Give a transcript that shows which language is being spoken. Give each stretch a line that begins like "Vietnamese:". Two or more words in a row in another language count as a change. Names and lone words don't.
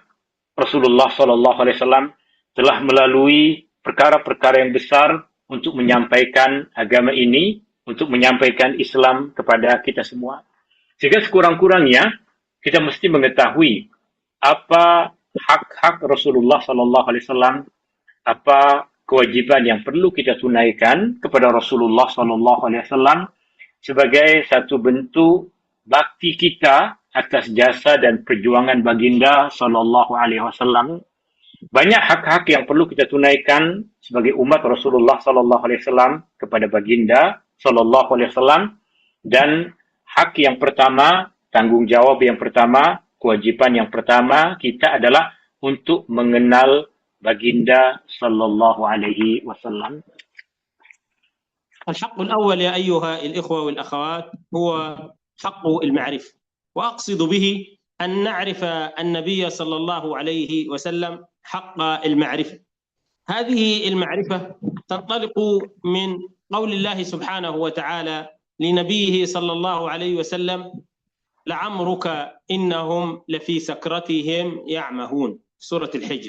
Malay: Rasulullah
Arabic: صلى الله عليه وسلم
Malay: telah melalui perkara-perkara yang besar untuk menyampaikan agama ini, untuk menyampaikan Islam kepada kita semua. Sehingga sekurang-kurangnya kita mesti mengetahui apa hak-hak Rasulullah
Arabic: صلى الله عليه وسلم,
Malay: apa kewajiban yang perlu kita tunaikan kepada Rasulullah
Arabic: صلى الله عليه وسلم
Malay: sebagai satu bentuk bakti kita atas jasa dan perjuangan baginda
Arabic: صلى الله عليه وسلم.
Malay: Banyak hak-hak yang perlu kita tunaikan sebagai umat Rasulullah
Arabic: صلى الله عليه وسلم
Malay: kepada baginda
Arabic: صلى الله عليه وسلم.
Malay: Dan hak yang pertama, tanggung jawab yang pertama, kewajiban yang pertama kita adalah untuk mengenal baginda
Arabic: صلى الله عليه وسلم. الحق الأول يا أيها الإخوة والأخوات هو حق المعرفة، وأقصد به أن نعرف النبي صلى الله عليه وسلم حق المعرفة. هذه المعرفة تنطلق من قول الله سبحانه وتعالى لنبيه صلى الله عليه وسلم: لعمرك إنهم لفي سكرتهم يعمهون، سورة الحجر.